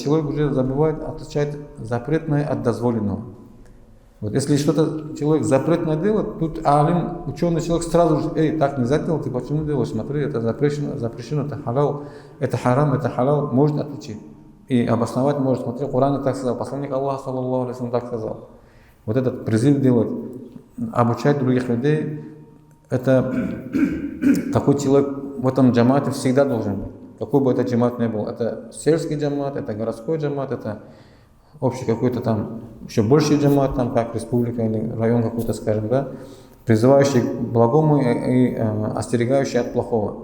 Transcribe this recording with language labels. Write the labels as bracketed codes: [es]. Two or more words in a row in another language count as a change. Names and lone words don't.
[ru] Человек уже забывает отличать запретное от дозволенного. Вот если что-то человек запретное делает, тут алим, ученый человек сразу же, так нельзя делать, ты почему делаешь? Смотри, это запрещено, это халал, это харам, это халал, может отличить. И обосновать может. Смотри, Коран так сказал, посланник Аллаха, [ar] صلى الله عليه وسلم, [ru] так сказал. Вот этот призыв делать, обучать других людей, это такой человек в этом джамате всегда должен быть. Какой бы это джамат ни был. Это сельский джамат, это городской джамат, это общий какой-то там, еще больший джамат, там как республика или район какой-то, скажем, да, призывающий к благому и остерегающий от плохого.